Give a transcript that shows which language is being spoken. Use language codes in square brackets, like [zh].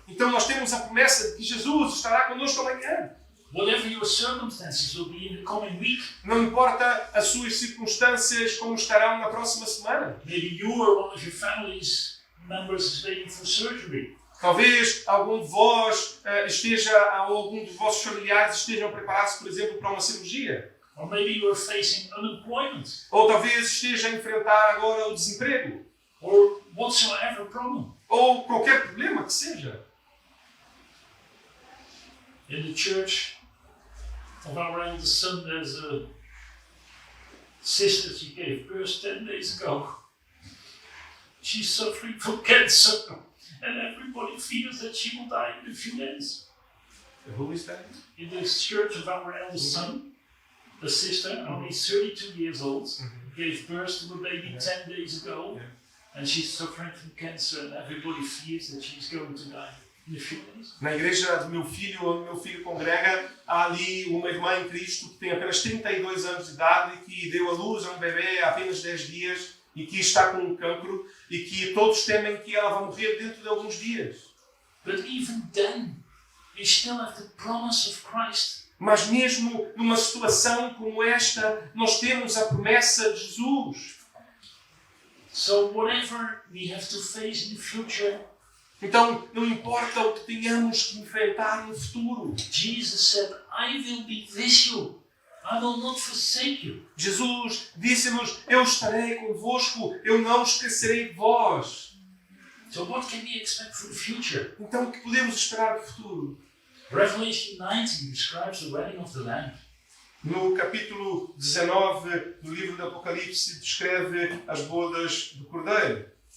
[pt] Então nós temos a promessa de que Jesus estará conosco amanhã. [en] Whatever your circumstances will be in the coming week. [pt] Não importa as suas circunstâncias como estarão na próxima semana. [en] Maybe you or one of your family's members is waiting for surgery. [pt] Talvez algum de vós ou algum dos vossos familiares estejam preparados, por exemplo, para uma cirurgia. [en] Or maybe you are facing unemployment. [pt] Ou talvez esteja a enfrentar agora o desemprego. [en] Or whatsoever problem. [pt] Ou qualquer problema que seja. [en] In the church of our eldest son, there's a sister, she gave birth 10 days ago. She's suffering from cancer, and everybody feels that she will die in a few days. Who is that? In the church of our eldest son, a sister, only 32 years old, gave birth to a baby 10 days ago, and she's suffering from cancer, and everybody fears that she's going to die in a few days. [pt] Na igreja do meu filho, onde meu filho congrega, há ali uma irmã em Cristo que tem apenas 32 anos de idade e que deu à luz a um bebê há apenas 10 dias e que está com um cancro e que todos temem que ela vai morrer dentro de alguns dias. [en] But even then, we still have the promise of Christ. [pt] Mas mesmo numa situação como esta, nós temos a promessa de Jesus. [en] So whatever we have to face in the future, [pt] Então, não importa o que tenhamos que enfrentar no futuro. [en] Jesus said, I will be with you. I will not forsake you. [pt] Jesus disse-nos, eu estarei convosco, eu não esquecerei de vós. [en] So what can we expect for the future? [pt] Então, o que podemos esperar do futuro? [en] Revelation 19 describes the wedding of the Lamb. [pt] No capítulo 19 do livro do Apocalipse, descreve as bodas do Cordeiro.